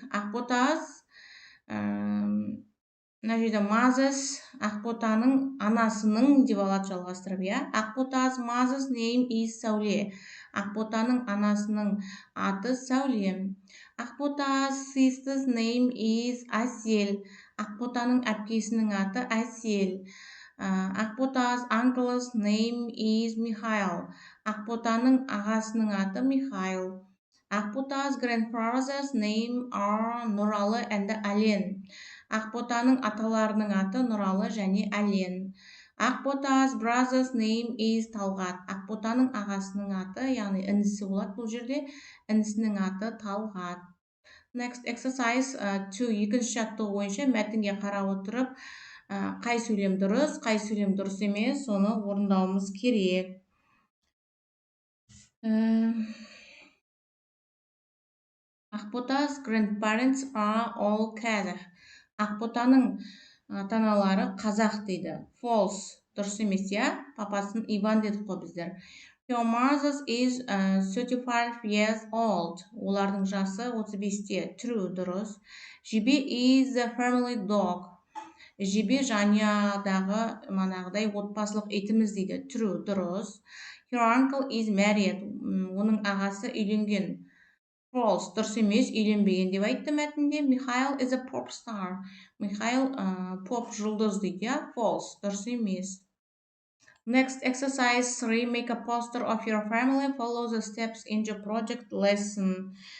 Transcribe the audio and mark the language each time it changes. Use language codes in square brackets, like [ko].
[kk] Ақботас, мына жерде Mother's, Ақботаның анасының деп алады жалғастырып, [en] Ақбота's mother's name is Сәуле. [kk] Ақботаның анасының аты Сәуле. [en] Ақбота's sister's name is Әсел. [kk] Ақботаның әпкесінің аты Әсел. [en] Ақбота's uncle's name is Михаил. [kk] Ақботаның ағасының аты Михаил. [en] Ақбота's grandfather's name are Нұралы and Әлен. [kk] Ақботаның аталарының аты Нұралы және Әлен. [en] Ақбота's brother's name is Талғат. [kk] Ақботаның ағасының аты, яғни інісі болады бұл жерде, інісінің аты Талғат. [en] Next exercise 2. [kk] Екінші жаттығу бойынша мәтінге қарап отырып, қай сөйлем дұрыс, қай сөйлем дұрыс емес, соны орындауымыз керек. [en] Ақбота's grandparents are all Kazakh. [kk] Ақботаның ата-аналары қазақ дейді. [en] False. [kk] Дұрыс емес, папасын Иван дедік қой біздер. [en] Her mother is 35 years old. [kk] Олардың жасы 35-те. True. Дұрыс. [en] Жебе is the family dog. [kk] Жебе жанұядағы манағыдай отбасылық итіміз дейді. [en] True. Дұрыс. Her uncle is married. [kk] Оның ағасы үйленген. [en] False. [kk] Дұрыс емес, үйленбеген деп айтты мәтінде. [en] Mikhail is a pop star. [kk] Mikhail поп жұлдыз дейді, False. Дұрыс емес. [en] Next exercise 3. Make a poster of your family. Follow the steps in your project lesson.